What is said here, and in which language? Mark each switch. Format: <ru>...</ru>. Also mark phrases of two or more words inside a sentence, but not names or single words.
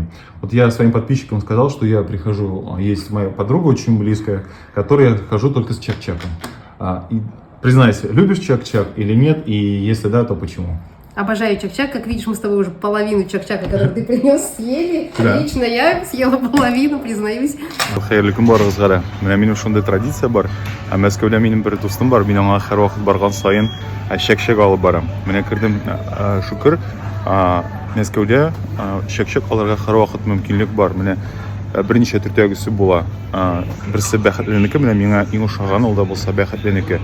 <ru>Вот я своим подписчикам сказал, что я прихожу, есть моя подруга очень близкая, к которой я хожу только с Чак-Чаком. И признайся, любишь Чак-Чак или нет, и если да, то почему? Обожаю Чак-Чак. Как видишь, мы с тобой уже половину Чак-Чака, который ты принес, съели. Да. Лично я съела половину, признаюсь.</ru> <tt>Хәерле көн барыгызга. Менә минем шундый традиция бар. Мәскәүдә минем бер дустым бар. Мин аңа һәрвакыт барган саен Чак-Чак алып барам. Менә кердем, шөкер, Мәскәүдә Чак-Чак алырга һәрвакыт мөмкинлек бар. Менә берничә төртәгесе була. Берсе бәхетленеке, менә миңа иң ошаган ул да булса бәхетленеке.</tt>